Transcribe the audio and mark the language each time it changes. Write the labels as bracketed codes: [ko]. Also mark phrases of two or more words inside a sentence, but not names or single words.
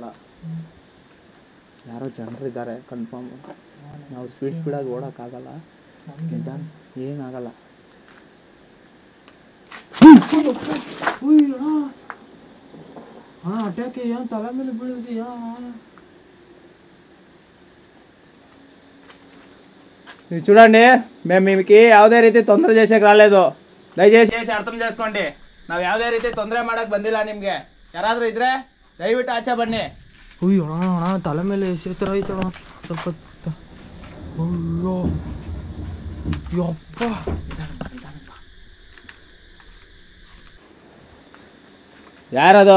[kn] ಯಾರೋ ಜನರಿದ್ದಾರೆ ಕನ್ಫರ್ಮ್. ನಾವು ಸ್ಪೀಡಾಗಿ ಓಡೋಕ್ಕಾಗಲ್ಲ, ನಿಧಾನ ಏನಾಗಲ್ಲ. ಹಾಂ ಅಟ್ಯಾಕೆ ಏನು ತಲೆ ಮೇಲೆ ಬೀಳಿದೆಯಾ? [te] మీరు చూడండి, మేము మీకు [kn] ಯಾವುದೇ ರೀತಿ ತೊಂದರೆ [te] చేసేకి రాలేదు. దయచేసి అర్థం చేసుకోండి. [kn] ನಾವು ಯಾವುದೇ ರೀತಿ ತೊಂದರೆ ಮಾಡಕ್ಕೆ ಬಂದಿಲ್ಲ ನಿಮಗೆ. ಯಾರಾದರೂ ಇದ್ರೆ ದಯವಿಟ್ಟು ಆಚೆ ಬನ್ನಿ. ಅಯ್ಯೋ ಅಣ್ಣ, ತಲೆ ಮೇಲೆ ಎಸೆ ಥರ ಐತಣ್ಣ ಸ್ವಲ್ಪ. ಅಯ್ಯೋ ಯಪ್ಪ, ಯಾರದು?